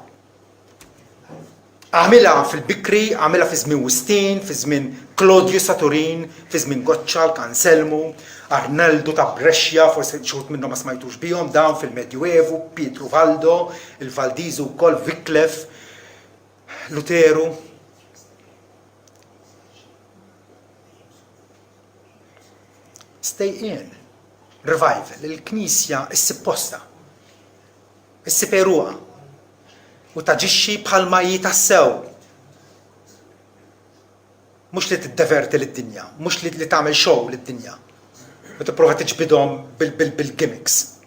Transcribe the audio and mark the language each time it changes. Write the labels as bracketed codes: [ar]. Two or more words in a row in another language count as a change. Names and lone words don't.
[mt] Għamilha fil-Bikri, għamilha fi żmien Wistin, fi żmien Claudius ta' Turin, fi żmien Gottschalk, Anselmu, Arnaldo ta' Brescia, forsi xut minnhom ma smajtux bihom dawn fil-Medjuevu, Pietro Valdo, il-Valdizu wkoll Wycliffe, Luteru. [en] Stay in. [mt] Revival. Il-Knisja issipposta. Issiperuha. U taġixxi bħalma jitassew. Mhux li tiddeverti lid-dinja, mhux li tagħmel show lid-dinja. U tipprova tiġbidhom bil-gimmicks.